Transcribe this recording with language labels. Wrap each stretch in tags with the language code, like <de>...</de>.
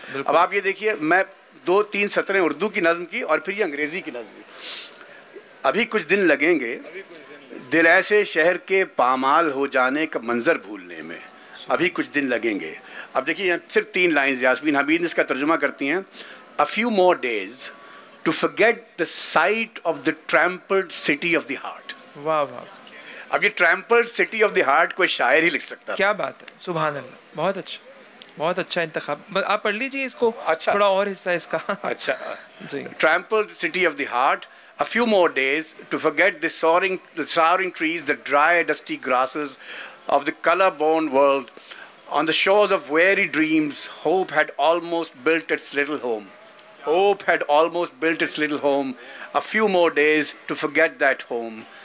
<ur>اب آپ یہ دیکھیے، میں 2-3 سطریں اردو کی نظم کی اور پھر یہ انگریزی کی نظم کی. ابھی کچھ دن لگیں گے دل ایسے شہر کے پامال ہو جانے کا منظر بھولنے میں، ابھی کچھ دن لگیں گے. اب دیکھیے یہاں صرف 3 لائنز یاسمین حمید اس کا ترجمہ کرتی ہیں.</ur> <en>A few more days to forget the sight of the trampled city of the heart.</en> <ur>واہ واہ. اب یہ</ur> <en>trampled city of the heart</en> <ur>کوئی شاعر ہی لکھ سکتا ہے. کیا بات ہے، سبحان اللہ. بہت اچھا، بہت اچھا انتخاب. آپ پڑھ لیجیے اس کو، تھوڑا اور حصہ اس کا. اچھا جی.</ur> <en>Trampled city of the heart. A few more days to forget the soaring trees, the dry, dusty grasses of the color-born world. On the shores of weary dreams, hope had almost built its little home. Hope had almost built its little home. A few more days to forget that home.</en>